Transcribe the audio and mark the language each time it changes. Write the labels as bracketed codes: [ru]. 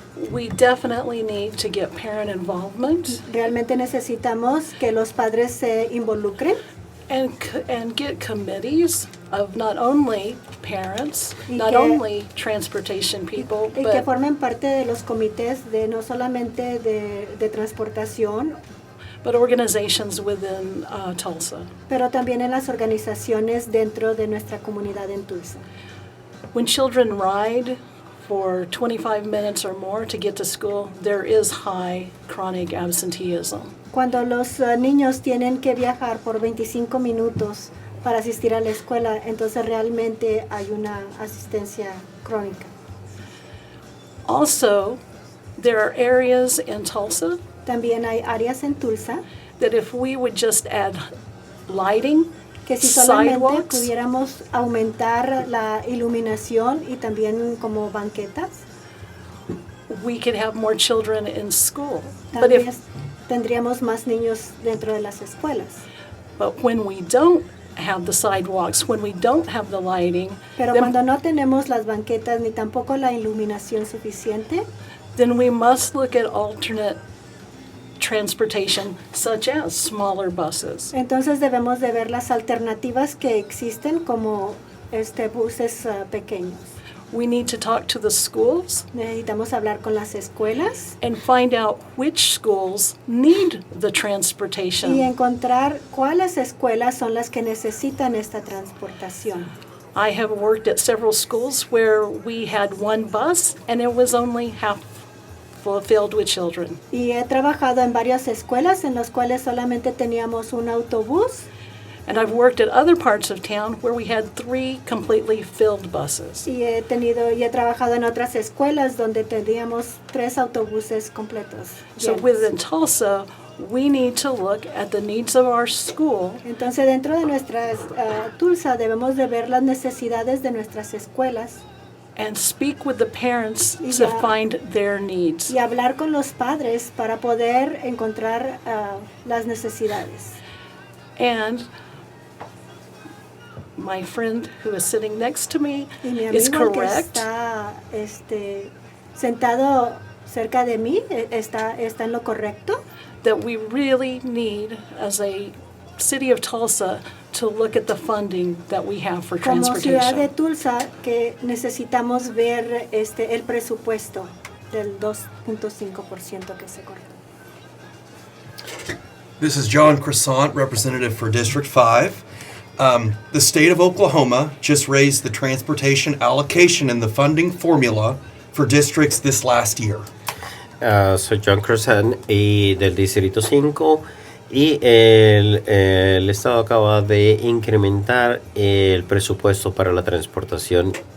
[en] We definitely need to get parent involvement. [es] Realmente necesitamos que los padres se involucren. [en] And get committees of not only parents, not [es] que, [en] only transportation people, [es] y que formen parte de los comités de no solamente de transportación, [en] but organizations within Tulsa. [es] Pero también en las organizaciones dentro de nuestra comunidad en Tulsa. [en] When children ride for 25 minutes or more to get to school, there is high chronic absenteeism. [es] Cuando los niños tienen que viajar por 25 minutos para asistir a la escuela, entonces realmente hay una asistencia crónica. [en] Also, there are areas in Tulsa [es] También hay áreas en Tulsa [en] that if we would just add lighting, [es] que si solamente [en] sidewalks, [es] pudiéramos aumentar la iluminación y también como banquetas, [en] we could have more children in school. [es] también tendríamos más niños dentro de las escuelas. [en] But when we don't have the sidewalks, when we don't have the lighting, [es] Pero cuando no tenemos las banquetas ni tampoco la iluminación suficiente, [en] then we must look at alternate transportation, such as smaller buses. [es] entonces debemos de ver las alternativas que existen como buses pequeños. [en] We need to talk to the schools [es] Necesitamos hablar con las escuelas [en] and find out which schools need the [es] y [en] transportation. [es] encontrar cuáles escuelas son las que necesitan esta transportación. [en] I have worked at several schools where we had one bus and it was only half filled with children. [es] Y he trabajado en varias escuelas en las cuales solamente teníamos un autobús [en] And I've worked at other parts of town where we had 3 completely filled buses. [es] Y he trabajado en otras escuelas donde teníamos 3 autobuses completos. [en] So [es] llenos. [en] within Tulsa, we need to look at the needs of our school [es] Entonces, dentro de nuestras Tulsa debemos de ver las necesidades de nuestras escuelas [en] and speak with the parents to Yeah. find their needs. [es] y hablar con los padres para poder encontrar las necesidades. [en] And my friend who is sitting next to me [es] Y mi [en] is [es] amigo que [en] correct. [es] está sentado cerca de mí está en lo correcto. [en] That we really need, as a city of Tulsa, to look at the funding that we have for [es] Como ciudad de [en] transportation. [es] Tulsa, que necesitamos ver el presupuesto del 2.5% que se cortó. [en] This is John Croissant, representative for District 5. The state of Oklahoma just raised the transportation allocation in the funding formula for districts this last year. [es] Soy John Croissant y del Distrito 5 y el Estado acaba de incrementar el presupuesto para la transportación.